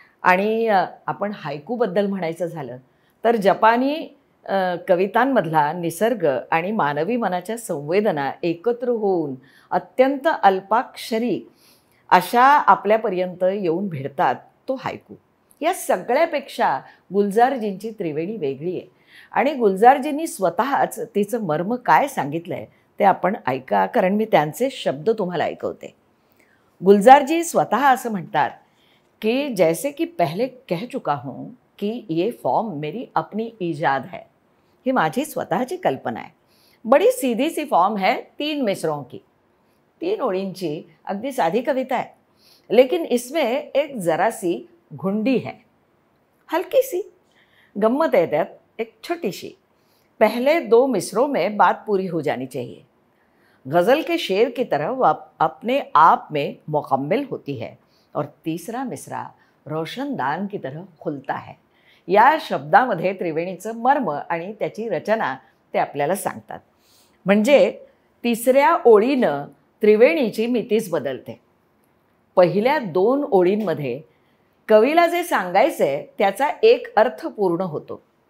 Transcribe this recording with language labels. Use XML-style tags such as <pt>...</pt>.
<mr>आणि आपण हायकूबद्दल म्हणायचं झालं तर जपानी कवितांमधला निसर्ग आणि मानवी मनाच्या संवेदना एकत्र होऊन अत्यंत अल्पाक्षरी अशा आपल्यापर्यंत येऊन भिडतात तो हायकू. या सगळ्यापेक्षा गुलजारजींची त्रिवेणी वेगळी आहे आणि गुलजारजींनी स्वतःच तिचं मर्म काय सांगितलं आहे ते आपण ऐका, कारण मी त्यांचे शब्द तुम्हाला ऐकवते. गुलजारजी स्वतः असं म्हणतात कि</mr> <hi>जैसे कि पहले कह चुका हूँ कि ये फॉर्म मेरी अपनी ईजाद है.</hi> <mr>ही माझी स्वतःची कल्पना आहे.</mr> <hi>बड़ी सीधी सी फॉर्म है 3 मिसरों की.</hi> <mr>3 ओळींची अगदी साधी कविता</mr> <hi>है, लेकिन इसमें एक ज़रा सी घुंडी है, हल्की सी गम्मत है त्यात एक छोटी सी. पहले 2 मिसरों में बात पूरी हो जानी चाहिए. गज़ल के शेर की तरह वो अपने आप में मुकम्मल होती है और तीसरा मिसरा रोशनदान की तरह खुलता है.</hi> <mr>या शब्दामध्ये त्रिवेणीचं मर्म आणि त्याची रचना ते आपल्याला सांगतात. म्हणजे तिसऱ्या ओळीनं त्रिवेणीची मितीच बदलते. पहिल्या 2 ओळींमध्ये कवीला जे सांगायचं आहे त्याचा एक अर्थ पूर्ण होतो.</mr>